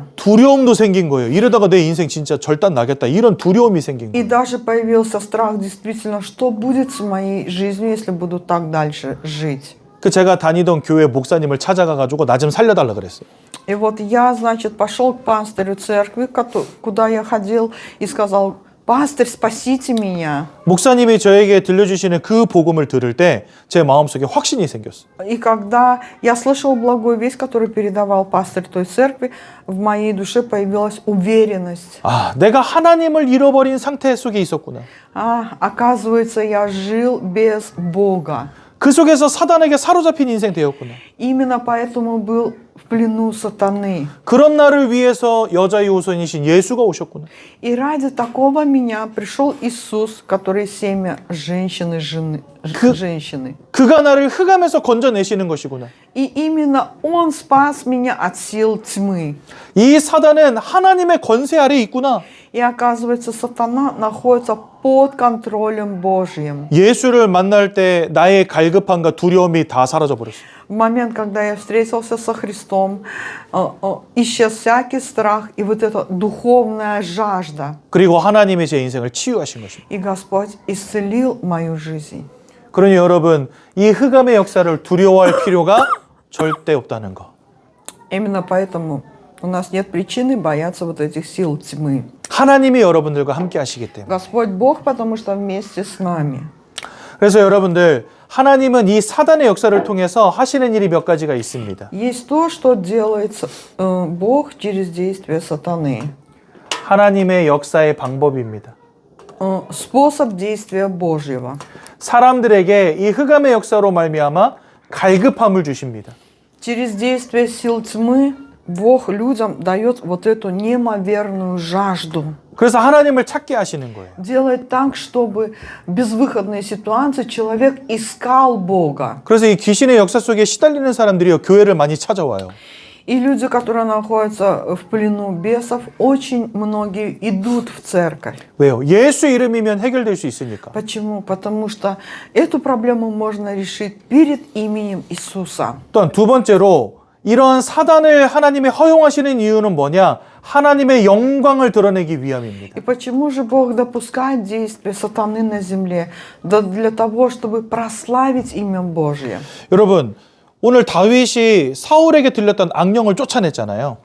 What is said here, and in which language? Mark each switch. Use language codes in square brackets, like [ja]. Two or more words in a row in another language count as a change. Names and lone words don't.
[ko] 두려움도 생긴 거예요. 이러다가 내 인생 진짜 절단 나겠다. 이런 두려움이 생긴 [ru] И [ko] 거예요. [ru] даже появился страх, действительно, что будет с моей жизнью, если буду так дальше жить. [ko] 그 제가 다니던 교회 목사님을 찾아가가지고 나 좀 살려달라 그랬어요. [ru] И вот я, значит, пошел к пастырю церкви, куда я ходил, и сказал: «Пастырь, спасите меня». [ko] 목사님이 저에게 들려주시는 그 복음을 들을 때 제 마음속에 확신이 생겼어요. [ru] И когда я слышал благую весть, которую передавал пастырь той церкви, в моей душе появилась уверенность. [ko] 아, 내가 하나님을 잃어버린 상태 속에 있었구나. [ru] Оказывается, я жил без Бога. [ko] 그 속에서 사단에게 사로잡힌 인생 되었구나. [ru] Именно поэтому был в плену сатаны. [ko] 그런 나를 위해서 여자의 후손이신 예수가 오셨구나. [ru] И ради такого меня пришел Иисус, который семя женщины, женщины. [ko] 그가 나를 흑암에서 건져내시는 것이구나. [ru] И именно Он спас меня от сил тьмы. [ko] 이 사단은 하나님의 권세 아래 있구나. [ru] И оказывается, сатана находится под контролем Божьим. [ko] 예수를 만날 때 나의 갈급함과 두려움이 다 사라져 버렸어. [ru] В момент, когда я встретился со Христом, исчез всякий страх и вот эта духовная жажда. [ko] 그리고 하나님이 제 인생을 치유하신 것입니다. [ru] И Господь исцелил мою жизнь. [ko] 그러니 여러분, 이 흑암의 역사를 두려워할 필요가 절대 없다는 거. [ru] Именно поэтому у нас нет причины бояться вот этих сил тьмы. [ko] 하나님이 여러분들과 함께 하시기 때문에. [ru] Господь Бог, потому что вместе с нами. [ko] 그래서 여러분들, 하나님은 이 사단의 역사를 통해서 하시는 일이 몇 가지가 있습니다. [ru] Есть то, что делает Бог через действие сатаны. [ko] 하나님의 역사의 방법입니다. [ru] Способ действия Божьего. [ko] 사람들에게 이 흑암의 역사로 말미암아 갈급함을 주십니다. [ru] Через действие сил тьмы Бог людям дает вот эту неимоверную жажду. [ko] 그래서 하나님을 찾게 하시는 거예요. [ru] Делает так, чтобы в безвыходной ситуации человек искал Бога. [ko] 그래서 이 귀신의 역사 속에 시달리는 사람들이 교회를 많이 찾아와요. [ru] И люди, которые находятся в плену бесов, очень многие идут в церковь. [ko] 왜요? 예수 이름이면 해결될 수 있으니까. [ru] Почему? Потому что эту проблему можно решить перед именем Иисуса. [ko] 또한 두 번째로 이러한 사단을 하나님이 허용하시는 이유는 뭐냐? 하나님의 영광을 드러내기 위함입니다. [ru] И почему же Бог допускает действия сатаны на земле? Да для того, чтобы прославить имя Божье. [ko] 여러분, 오늘 다윗이 사울에게 들렸던 악령을 쫓아냈잖아요.